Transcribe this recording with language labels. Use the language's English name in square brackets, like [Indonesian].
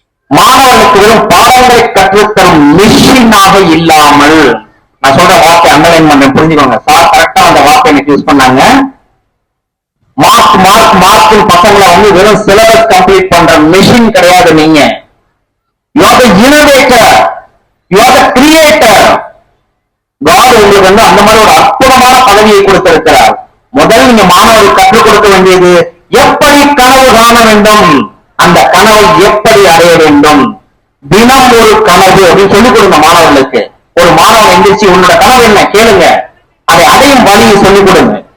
[Tamil] மாணவர்களுக்கு வெறும் பாடங்களை கற்றுத்தரும் மிஷினாக இல்லாமல், நான் சொல்ற வார்த்தை அண்டர்லைன் பண்ண புரிஞ்சுக்கோங்க. சார் கரெக்டா அந்த வார்த்தை எனக்கு யூஸ் பண்ணாங்க. மார்க் பசங்களை வெறும் சிலபஸ் கம்ப்ளீட் பண்ற மிஷின் கிடையாது. நீங்க [English] you are the innovator, you are the creator. [Tamil] God உங்களுக்கு அந்த மாதிரி ஒரு அற்புதமான பதவியை கொடுத்திருக்கிறார். முதல் நீங்க மாணவர்கள் கற்றுக் கொடுக்க வேண்டியது எப்படி கனவு காண வேண்டும், அந்த கனவை எப்படி அடைய வேண்டும். தினம் ஒரு கனவு அப்படின்னு சொல்லிக் கொடுங்க மாணவர்களுக்கு. ஒரு மாணவன் எந்திரிச்சு உன்னோட கனவு என்ன கேளுங்க, அதை அடையும் வழியை சொல்லிக் கொடுங்க.